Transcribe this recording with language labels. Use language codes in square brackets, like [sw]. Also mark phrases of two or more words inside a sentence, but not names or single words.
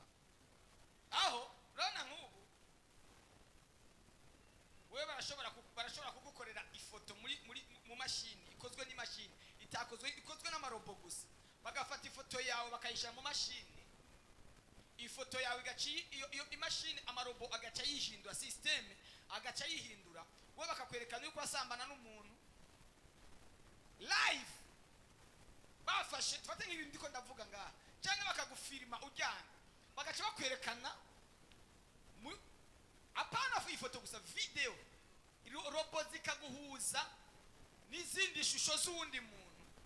[rn] Aho rona nk'ubu wewe barashobora kugukorera ifoto mu mashini, ikozwe n'imashini, ikozwe n'amarobo gusa. Bagafata ifoto yawe bakayishyira mu mashini, ifoto yawe iyo imashini, amarobo agaca yihindura, systeme agaca yihindura, we bakakwerekana yuko wasambana n'umuntu live. Bafashe tufate nk'ibintu ndiko ndavuga ngaha, cyangwa bakagufirima ujyana, bagaca bakwerekana apana ifoto gusa, video, robo zikaguhuza n'izindi shusho z'uwundi muntu.